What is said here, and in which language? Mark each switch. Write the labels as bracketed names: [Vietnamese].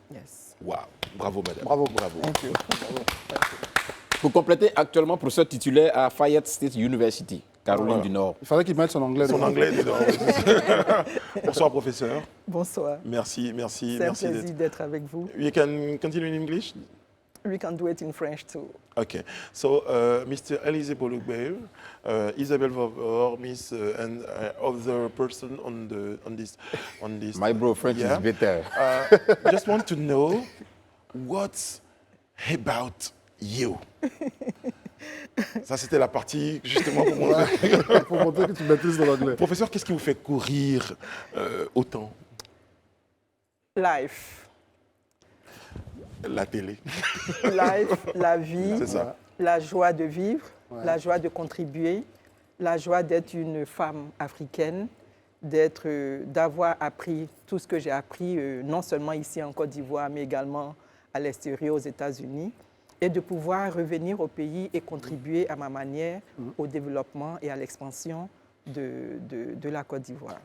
[English] Yes. [French] Waouh. Bravo, madame. Bravo. [English] Thank you. [French] Pour compléter, actuellement, professeur titulaire à Fayette State University, Caroline du Nord. Il fallait qu'il mette son anglais. Son anglais est dedans. Bonsoir, professeur. Bonsoir. Merci C'est un plaisir d'être avec vous. [English] You can continue in English? We can do it in French too. Okay. So, Mr. Elise Bolugbe, Isabelle Vavor, Miss, and other person on this. My bro, French is better. Just want to know what's about you. [French] Ça, c'était la partie, justement, pour montrer. Pour montrer que tu maîtrises ton anglais. Professeur, qu'est-ce qui vous fait courir autant? [English] Life. [French] La télé. Life, la vie, C'est ça. la joie de vivre, la joie de contribuer, la joie d'être une femme africaine, d'avoir appris tout ce que j'ai appris, non seulement ici en Côte d'Ivoire, mais également à l'extérieur, aux États-Unis, et de pouvoir revenir au pays et contribuer à ma manière au développement et à l'expansion de la Côte d'Ivoire.